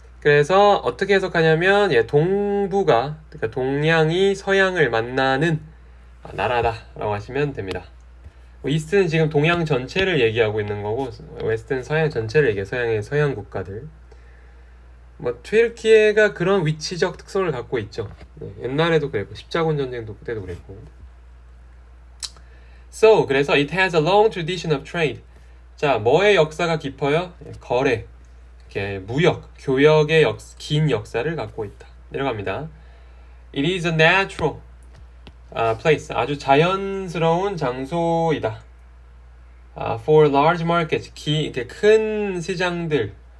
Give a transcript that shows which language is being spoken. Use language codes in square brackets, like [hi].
[ko] 그래서 어떻게 해석하냐면 동부가 그러니까 동양이 서양을 만나는 나라다라고 하시면 됩니다. 이스트는 지금 동양 전체를 얘기하고 있는 거고 웨스트는 서양 전체를 얘기해요. 서양의 서양 국가들. 튀르키예가 그런 위치적 특성을 갖고 있죠. 옛날에도 그랬고 십자군 전쟁도 그때도 그랬고. [en] So [ko] 그래서 [en] it has a long tradition of trade. [ko] 자, 뭐의 역사가 깊어요? 거래, 이렇게 무역, 교역의 긴 역사를 갖고 있다. 내려갑니다. [en] It is a natural place. [ko] 아주 자연스러운 장소이다. [en] For large markets. [ko] 이렇게 큰 시장들.